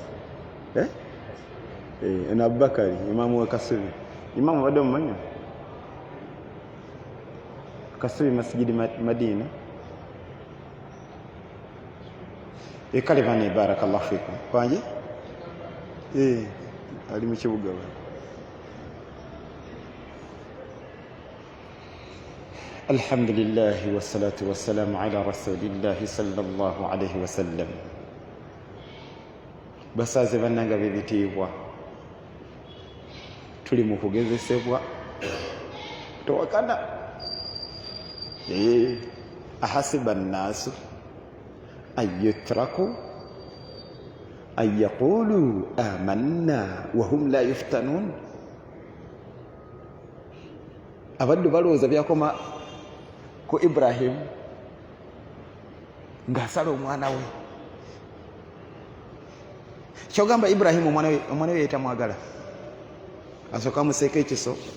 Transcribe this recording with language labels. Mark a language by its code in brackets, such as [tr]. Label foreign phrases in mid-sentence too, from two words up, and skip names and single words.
[lg] Eno Abubakari, imamu wa Kasubi. Imamu wado mmanyi. Kasubi masjidi Madina. Kale bane [ar] بارك الله فيكم. [lg] Kwanje? Ali mu kibuga wa. [ar] الحمد لله والصلاة والسلام على رسول الله صلى الله عليه وسلم. [lg] Basaze bannanga bebitiibwa. Tuli mu kugezesebwa. Towakana. [ar] أحسب الناس أن يتركوا أن يقولوا آمنا وهم لا يفتنون. [lg] Abantu balowooza byakoma ku Ibrahim ng'asala omwana we. Kyogamba Ibrahim omwana we yetamwagala. Asooka amuseeka ekiso.